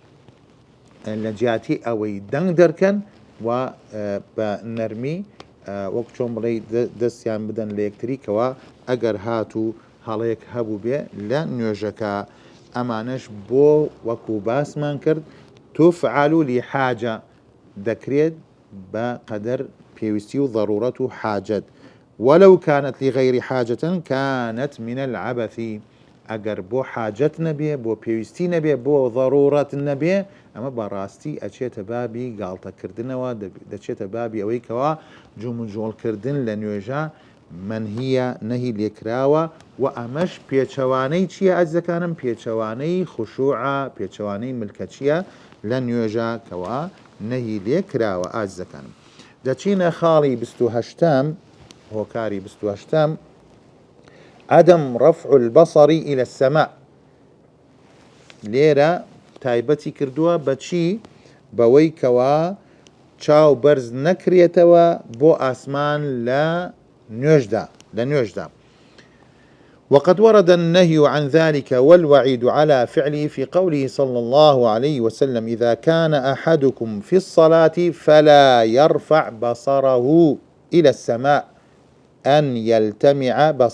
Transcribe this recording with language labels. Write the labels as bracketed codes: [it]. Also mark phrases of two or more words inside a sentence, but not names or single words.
[ckb] لە جیاتی ئەوەی دەنگ دەرکەن و بە نەرمی وەک چۆن بڵێ دەستیان بدەن لە یەکتری کەوا ئەگەر هاتوو هەڵەیەک هەبوو بێ لە نوێژەکە ئەمانەش بۆ وەکو باسمان کرد [ar] تفعل لحاجة [ckb] دەکرێت بە قەدەر پێویستی و ضرورەت و حاجەت [ar] ولو كانت لغير حاجة كانت من العبث [ckb] ئەگەر بۆ حاجەت نەبێ بۆ پێویستی نەبێ بۆ ضرورەت نەبێ ئەمە بەڕاستی ئەچێتە بابی گاڵتەکردنەوە دەچێتە بابی ئەوەی کەوا جومجۆڵکردن لە نوێژە منهیە نەهی لێکراوە و ئەمەش پێچەوانەی چییە ئەزەکانم پێچەوانەی خوشوعە پێچەوانەی ملکەچیە لە نوێژە کەوا نەهی لێکراوە ئازەکانم دەچینە خاڵی 28م هۆکاری 28م [ar] عدم رفع البصر إلى السماء [ckb] لێرە تایبەتی کردووە بەچی بەوەی کەوا چاو بەرز نەکرێتەوە بۆ ئاسمان لە نوێژدا [ar] وقد ورد النهي عن ذلك والوعيد على فعله في قوله صلى الله عليه وسلم إذا كان أحدكم في الصلاة فلا يرفع بصره إلى السماء أن يلتمع